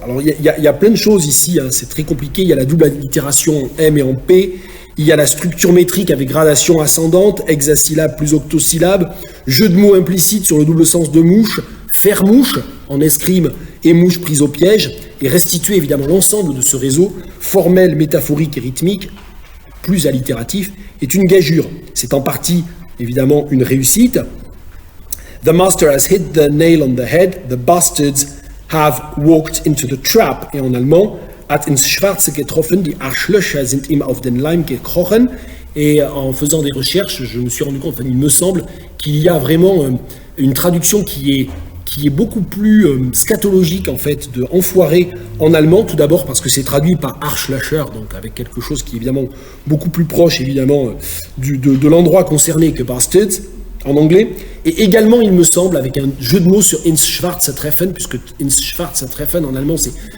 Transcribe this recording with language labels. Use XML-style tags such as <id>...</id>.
<fr>Alors il y a plein de choses ici, hein, c'est très compliqué, il y a la double allitération en M et en P, il y a la structure métrique avec gradation ascendante, hexasyllabe plus octosyllabe, jeu de mots implicite sur le double sens de mouche, faire mouche en escrime et mouche prise au piège, et restituer évidemment l'ensemble de ce réseau formel, métaphorique et rythmique, plus allitératif, est une gageure. C'est en partie, évidemment, une réussite.</fr> <en>The master has hit the nail on the head, the bastards have walked into the trap.</en> <fr>Et en allemand,</fr> <de>hat ins Schwarze getroffen, die Arschlöcher sind ihm auf den Leim gekrochen.</de> <fr>Et en faisant des recherches, je me suis rendu compte, enfin, il me semble, qu'il y a vraiment une traduction qui est beaucoup plus scatologique en fait de enfoiré en allemand, tout d'abord parce que c'est traduit par Arschlöcher, donc avec quelque chose qui est évidemment beaucoup plus proche évidemment de l'endroit concerné que bastards en anglais, et également il me semble avec un jeu de mots sur</fr> <de>ins Schwarze treffen,</de> <fr>puisque ins Schwarze treffen en allemand c'est</fr>